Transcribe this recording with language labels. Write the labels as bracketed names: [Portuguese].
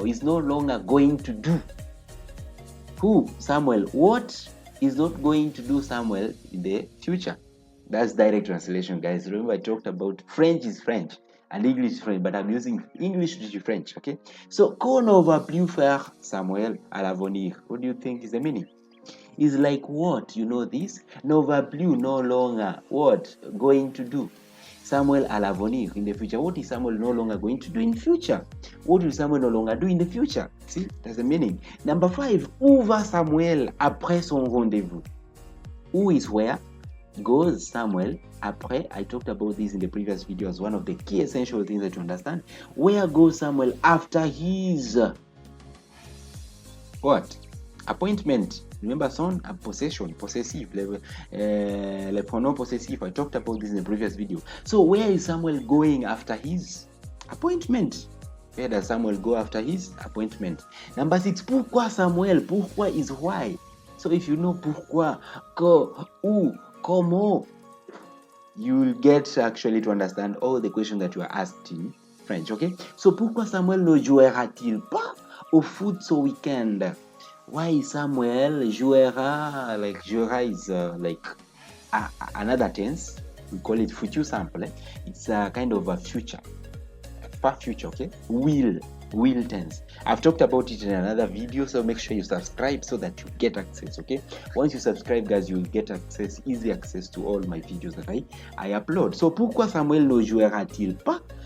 [English] It's no longer going to do. Who? Samuel. What is not going to do Samuel in the future? That's direct translation, guys. Remember I talked about French is French and English is French, but I'm using English to French, okay? [French] So, qu'on ne va plus faire Samuel à l'avenir. [English] What do you think is the meaning? Is like what? You know this? [French] Ne va plus, [English] no longer. What? Going to do. Samuel [French] à l'avenir, [English] in the future. What is Samuel no longer going to do in the future? What will Samuel no longer do in the future? See, that's the meaning. Number 5, [French] où va Samuel après son rendezvous? [English] Who is where? Goes Samuel après. I talked about this in the previous video as one of the key essential things that you understand. Where goes Samuel after his what? Appointment. Remember son, possession, possessive, le pronom possessive. I talked about this in the previous video. So where is Samuel going after his appointment? Where does Samuel go after his appointment? Number 6, [French] pourquoi Samuel? [English] Pourquoi is why. So if you know pourquoi, que, où, comment, you will get actually to understand all the questions that you are asked in French, okay? [French] So pourquoi Samuel ne jouera-t-il pas au foot ce week-end? [English] Why Samuel jouera? Like jouera is like another tense. We call it future simple. It's a kind of a future, far future. Okay, will tense. I've talked about it in another video, so make sure you subscribe so that you get access. Okay, once you subscribe, guys, you will get access, easy access to all my videos that I upload. [French] So pourquoi Samuel ne jouera-t-il pas?